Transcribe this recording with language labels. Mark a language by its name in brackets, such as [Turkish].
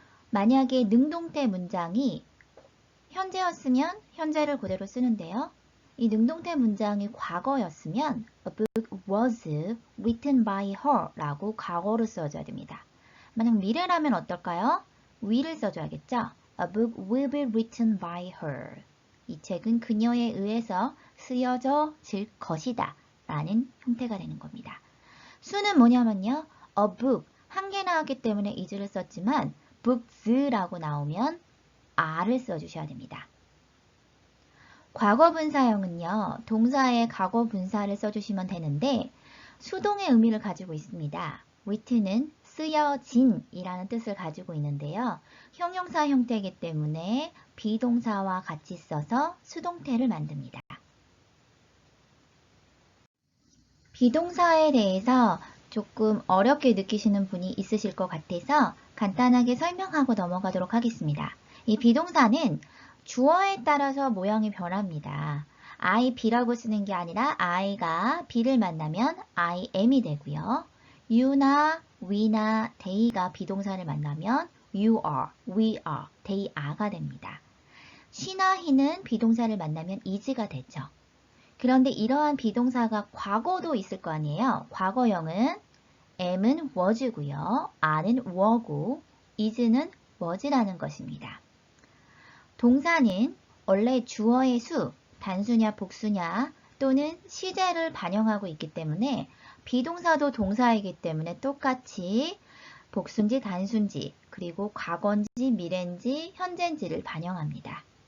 [Korean] 만약에 능동태 문장이 현재였으면 현재를 그대로 쓰는데요. 이 능동태 문장이 과거였으면 [English] A book was written by her [Korean] 라고 과거로 써줘야 됩니다. 만약 미래라면 어떨까요? will을 써줘야겠죠? [English] A book will be written by her. [Korean] 이 책은 그녀에 의해서 쓰여질 것이다 라는 형태가 되는 겁니다. 수는 뭐냐면요. A book, 한 개 나왔기 때문에 is를 썼지만 books라고 나오면 are를 써주셔야 됩니다. 과거분사형은요. 동사의 과거분사를 써주시면 되는데 수동의 의미를 가지고 있습니다. written은 쓰여진 이라는 뜻을 가지고 있는데요. 형용사 형태이기 때문에 비동사와 같이 써서 수동태를 만듭니다. 비동사에 대해서 조금 어렵게 느끼시는 분이 있으실 것 같아서 간단하게 설명하고 넘어가도록 하겠습니다. 이 비동사는 주어에 따라서 모양이 변합니다. I be라고 쓰는 게 아니라 I가 be를 만나면 I am이 되고요. you나 we나 they가 비동사를 만나면 you are, we are, they are가 됩니다. she나 he는 비동사를 만나면 is가 되죠. 그런데 이러한 비동사가 과거도 있을 거 아니에요. 과거형은 am은 was고요. are는 were고 is는 was라는 것입니다. 동사는 원래 주어의 수, 단수냐 복수냐 또는 시제를 반영하고 있기 때문에 비동사도 동사이기 때문에 똑같이 복수인지 단수인지 그리고 과거인지 미래인지 현재인지를 반영합니다.